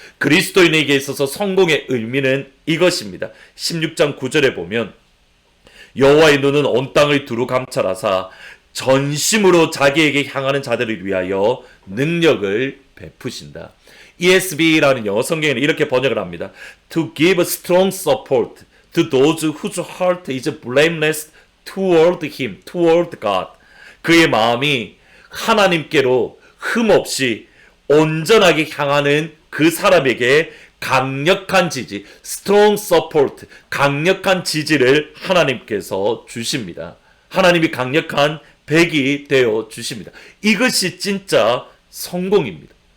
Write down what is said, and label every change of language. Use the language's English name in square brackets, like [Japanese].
[Korean] 그리스도인에게 있어서 성공의 의미는 이것입니다. 16장 9절에 보면 여호와의 눈은 온 땅을 두루 감찰하사 전심으로 자기에게 향하는 자들을 위하여 능력을 베푸신다. ESV라는 영어 성경에는 이렇게 번역을 합니다. [English] To give strong support to those whose heart is blameless toward him, toward God. [Korean] 그의 마음이 하나님께로 흠없이 온전하게 향하는 그 사람에게 강력한 지지, [English] strong support, [Korean] 강력한 지지를 하나님께서 주십니다. 하나님이 강력한 백이 되어 주십니다. 이것이 진짜 성공입니다.